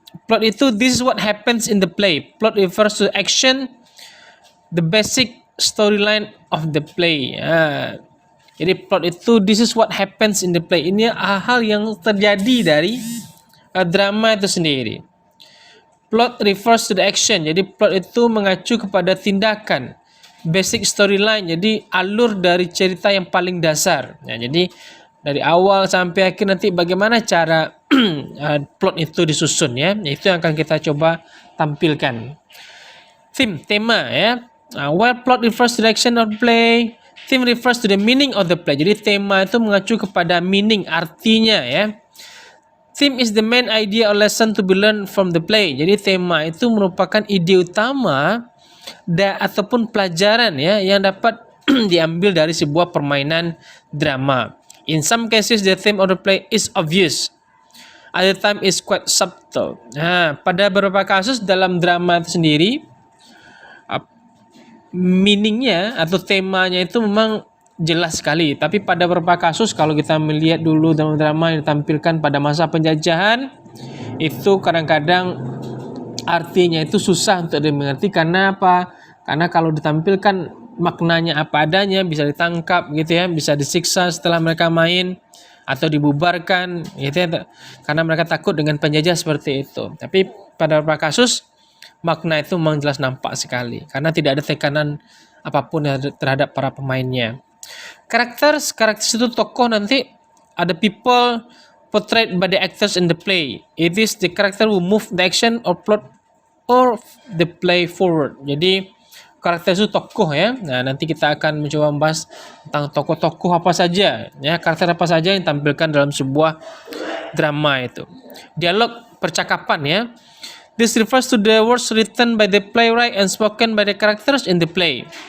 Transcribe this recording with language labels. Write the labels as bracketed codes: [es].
[id] Plot itu, [en] this is what happens in the play. Plot refers to action, the basic storyline of the play. [id] Jadi plot itu, [en] this is what happens in the play. [id] Ini hal yang terjadi dari drama itu sendiri. [en] Plot refers to the action. [id] Jadi plot itu mengacu kepada tindakan. [en] Basic storyline, [id] jadi alur dari cerita yang paling dasar. Jadi dari awal sampai akhir nanti bagaimana cara plot itu disusun ya. Itu yang akan kita coba tampilkan. Tema ya. [en] While plot refers to the action of play, theme refers to the meaning of the play. [id] Jadi tema itu mengacu kepada meaning, artinya ya. [en] Theme is the main idea or lesson to be learned from the play. [id] Jadi tema itu merupakan ide utama ataupun pelajaran ya yang dapat diambil dari sebuah permainan drama. [en] In some cases the theme of the play is obvious. Other time is quite subtle. [id] Nah, pada beberapa kasus dalam drama itu sendiri meaningnya atau temanya itu memang jelas sekali. Tapi pada beberapa kasus kalau kita melihat dulu drama-drama yang ditampilkan pada masa penjajahan itu kadang-kadang artinya itu susah untuk dimengerti. Karena apa? Karena kalau ditampilkan maknanya apa adanya bisa ditangkap gitu ya, bisa disiksa setelah mereka main atau dibubarkan gitu ya, karena mereka takut dengan penjajah seperti itu. Tapi pada beberapa kasus makna itu memang jelas nampak sekali karena tidak ada tekanan apapun terhadap para pemainnya. Karakter itu tokoh nanti ada [en] people portrayed by the actors in the play. It is the character who move the action or plot or the play forward. [id] Jadi karakter itu tokoh ya. Nah, nanti kita akan mencoba membahas tentang tokoh-tokoh apa saja ya, karakter apa saja yang tampilkan dalam sebuah drama itu. Dialog percakapan ya. [en] This refers to the words written by the playwright and spoken by the characters in the play.